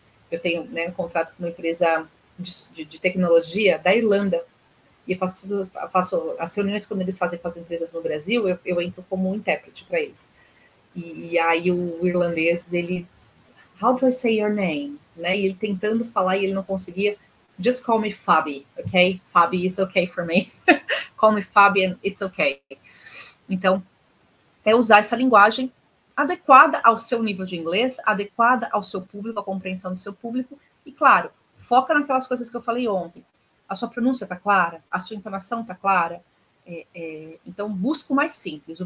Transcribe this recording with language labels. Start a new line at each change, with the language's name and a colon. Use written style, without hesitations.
Portuguese: Eu tenho, né, um contrato com uma empresa de tecnologia da Irlanda. E eu faço as reuniões quando eles fazem com as empresas no Brasil, eu entro como intérprete para eles. E aí o irlandês, ele,
English: how do I say your name?
Portuguese: Né? E ele tentando falar e ele não conseguia.
English: Just call me Fabi, ok? Fabi is okay for me. Call me Fabi and it's okay.
Portuguese: Então, é usar essa linguagem adequada ao seu nível de inglês, adequada ao seu público, à compreensão do seu público. E, claro, foca naquelas coisas que eu falei ontem. A sua pronúncia está clara? A sua entonação está clara? Então, busca o mais simples.